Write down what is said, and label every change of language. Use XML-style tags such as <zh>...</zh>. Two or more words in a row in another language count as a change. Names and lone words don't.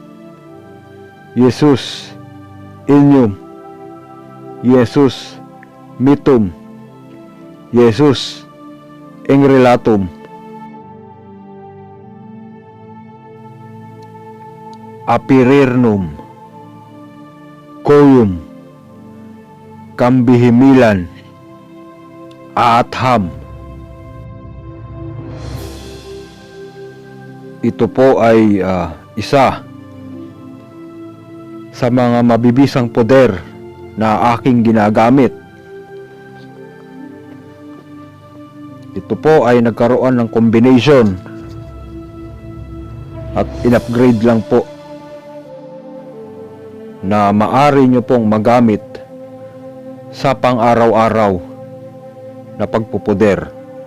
<tl>Jesus Inyum Jesus Mitum Jesus Engrelatum Apirirnum Coyum Kambihimilan Aatham. Ito po ay isa sa mga mabibisang poder na aking ginagamit. Ito po ay nagkaroon ng combination at in-upgrade lang po na maari nyo pong magamit sa pang-araw-araw na pagpupuder.</tl>